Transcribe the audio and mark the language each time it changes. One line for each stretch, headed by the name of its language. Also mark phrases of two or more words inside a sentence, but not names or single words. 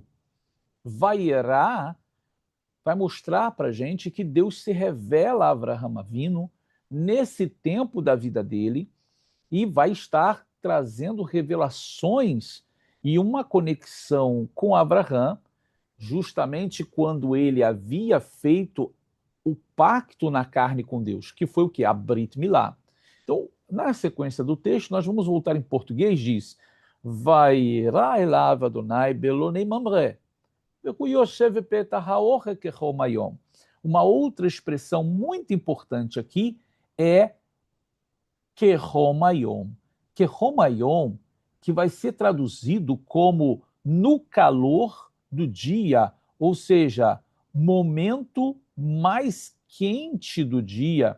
Portuguese: Vaierá vai mostrar para a gente que Deus se revela a Avraham Avinu nesse tempo da vida dele e vai estar trazendo revelações e uma conexão com Abraham, justamente quando ele havia feito o pacto na carne com Deus, que foi o que? A
Hebrew: ברית מילה.
Portuguese: Então, na sequência do texto, nós vamos voltar em português, diz,
Hebrew: וירא אליו אדוני באלני ממרא, והוא יושב פתח האהל כחם היום.
Portuguese: Uma outra expressão muito importante aqui é
Hebrew: כחם היום. כחם היום,
Portuguese: que vai ser traduzido como no calor do dia, ou seja, momento mais quente do dia.